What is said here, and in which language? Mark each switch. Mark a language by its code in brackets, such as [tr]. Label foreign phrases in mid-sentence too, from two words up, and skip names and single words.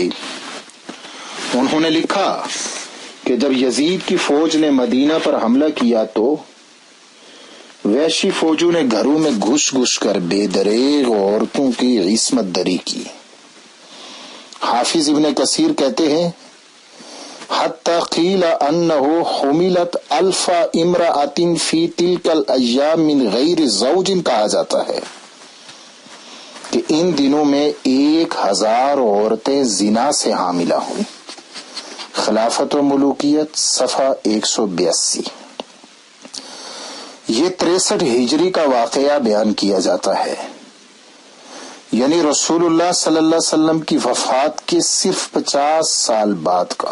[ur] انہوں نے لکھا کہ جب یزید کی فوج نے مدینہ پر حملہ کیا تو وحشی فوجوں نے گھروں میں گھس گھس کر بے دریغ عورتوں کی عصمت دری کی۔ حافظ ابن کثیر کہتے ہیں [ar] حتی قیل انہ حملت الف امرأۃ فی تلک الایام من غیر زوج، [ur] کہا جاتا ہے کہ ان دنوں میں 1,000 عورتیں زنا سے حاملہ ہوئیں۔ خلافت و ملوکیت صفحہ 182۔ یہ 63 ہجری کا واقعہ بیان کیا جاتا ہے، یعنی رسول اللہ [ar] صلی اللہ علیہ وسلم [ur] کی وفات کے صرف 50 سال بعد کا۔